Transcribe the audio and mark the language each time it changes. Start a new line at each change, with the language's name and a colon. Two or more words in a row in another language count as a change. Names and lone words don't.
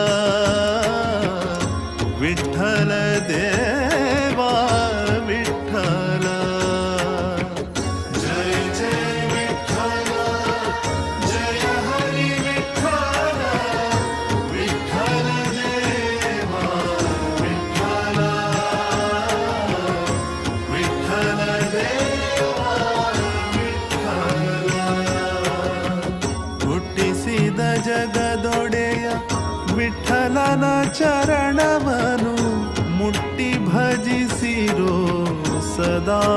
Marathi: विठ्ठल देवा विठ्ठल जय जय विठ्ठल जय हरी विठ्ठल विठ्ठल देवा विठ्ठल विठ्ठल देवा विठ्ठल
Kannada: ಹುಟ್ಟಿಸಿದ ಜಗದೊಡೆಯ ವಿಠಲನ ಚರಣವನು ಮುಟ್ಟಿ ಭಜಿಸಿರೋ ಸದಾ